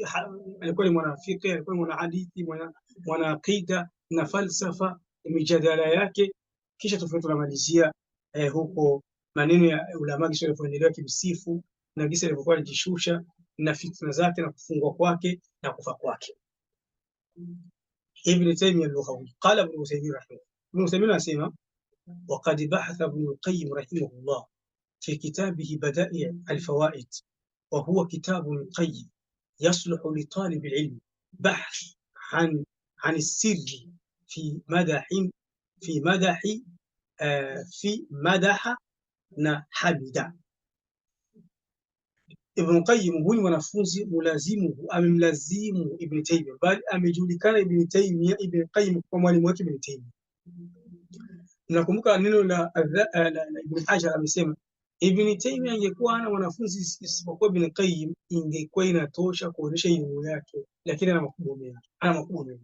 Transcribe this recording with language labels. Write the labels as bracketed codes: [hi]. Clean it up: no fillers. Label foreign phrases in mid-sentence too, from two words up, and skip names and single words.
[sw] Alikuwa ni mwanafiki, alikuwa ni mwanahadithi, mwana aqida na falsafa, mijadala yake. Kisha tunamalizia huko maneno ya ulama kisha yalipoendelea kimsifu na kisa alivyokuwa anajishusha na fitna zake na kufungwa kwake na kufa kwake. [ar] ابن تيمية اللغوي. قال ابن عثيمين رحمه الله. Ibn Uthaymeen anasema وقد بحث ابن القيم رحمه الله في كتابه بدائع الفوائد، وهو كتاب قيم يصلح لطالب العلم بحث عن السر في مدح حمد. [sw] Ibn Qayyim huyu mwanafunzi amemlazimu Ibn Taymiyyah, bali amejulikana Ibn Taymiyyah, Ibn Qayyim kwa mwalimu wake Ibn Taymiyyah. Nakumbuka neno la Ibn Hajar, amesema Ibn Taymiyyah angekuwa ana wanafunzi isipokuwa Ibn Qayyim ingekuwa inatosha kuonesha elimu yake, lakini ana makubwa mengi.